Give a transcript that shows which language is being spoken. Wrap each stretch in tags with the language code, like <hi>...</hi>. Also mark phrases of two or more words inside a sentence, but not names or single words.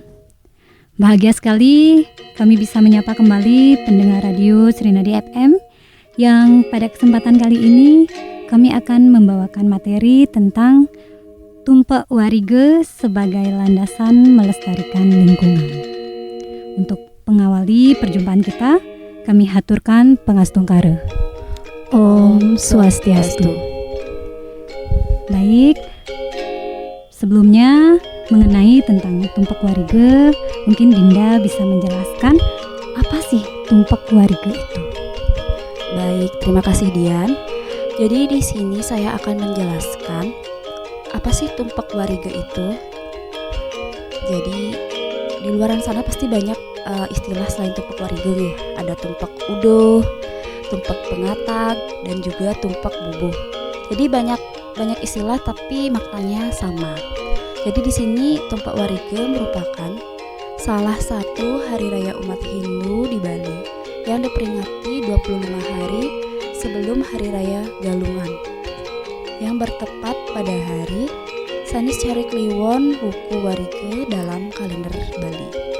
<id>Bahagia sekali kami bisa menyapa kembali pendengar Radio Srinadi FM yang pada kesempatan kali ini kami akan membawakan materi tentang Tumpak Warige sebagai landasan melestarikan lingkungan. Untuk mengawali perjumpaan kita, kami haturkan pangastungkara. Om Swastiastu. Baik, sebelumnya mengenai tentang Tumpak Warige, mungkin Dinda bisa menjelaskan apa sih Tumpak Warige itu? Baik, terima kasih Dian. Jadi di sini saya akan menjelaskan apa sih Tumpak Warige itu. Jadi di luaran sana pasti banyak istilah selain Tumpak Warige ya. Ada Tumpak Udoh, Tumpak Pengatag, dan juga Tumpak Bubuh. Jadi banyak istilah tapi maknanya sama. Jadi di sini Tumpak Warige merupakan salah satu hari raya umat Hindu di Bali yang diperingati 25 hari sebelum Hari Raya Galungan yang bertepat pada hari Sanis Cari Kliwon Wuku Warige dalam kalender Bali.</id>